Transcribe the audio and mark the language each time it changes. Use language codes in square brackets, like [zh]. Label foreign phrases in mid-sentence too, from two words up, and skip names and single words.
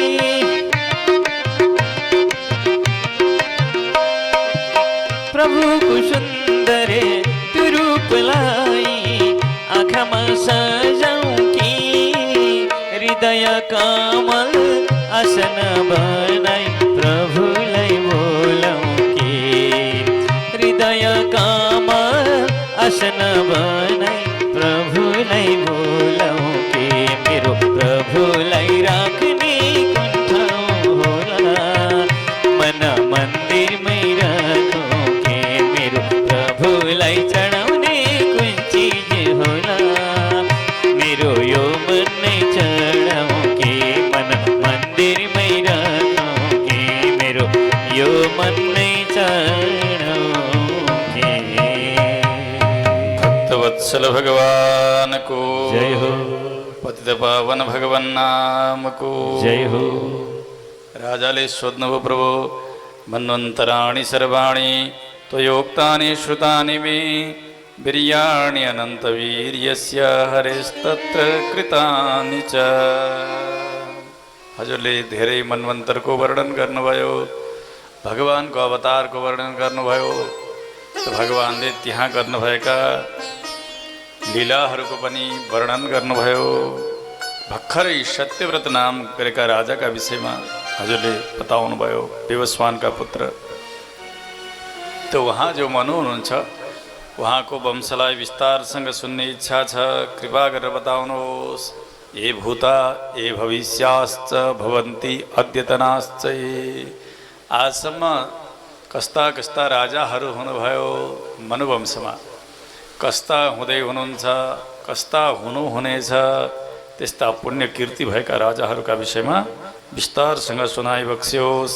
[ne] प्रभुको सुन्दर त्यो रूपलाई आँखामा सजाऊं की हृदय कमल आसन बनाई प्रभुलाई बोलाऊं की हृदय कमल आसन बनाई प्रभुलाई बोलाऊं की मेरो प्रभुलाई राख्ने कुन ठाउँ होला मन मन्दिरमै राखौं की मेरो प्रभुलाई चढाउने कुन चिज होला मेरो यो मन नै चढाऊं की मन मन्दिरमै राखौं की मेरो यो मन नै चढाऊं की वत्सल भगवान को जय हो पतित पावन भगवान नाम को जय हो राजाले सोध्नुभयो [sa] प्रभु मन्वन्तराणि सर्वाणि त्वयोक्तानि श्रुतानि मे वीर्याणि अनन्तवीर्यस्य हरेस्तत्र कृतानि च [ne] हजुरले धेरै मन्वन्तरको वर्णन गर्नुभयो भगवानको अवतारको वर्णन गर्नुभयो भगवानले त्यहाँ गर्नुभएका लीलाहरूको पनि वर्णन गर्नुभयो भर्खरै सत्यव्रत नाम गरेका राजाका विषयमा हजुरले बताउनु भयो विवस्वानका पुत्र त उहाँ जो मनु हुनुहुन्छ उहाँको वंशलाई विस्तारसँग सुन्ने इच्छा छ कृपा गरेर बताउनुहोस् [sa] ये भूता ये भविष्याश्च भवन्ति अद्यतनाश्च [ne] आजसम्म कस्ता कस्ता राजाहरू हुनुभयो मनुवंशमा कस्ता हुँदै हुनुहुन्छ कस्ता हुनुहुनेछ त्यस्ता पुण्य कीर्ति भएका राजाहरूका विषयमा विस्तारसँग सुनाइबक्स्योस्।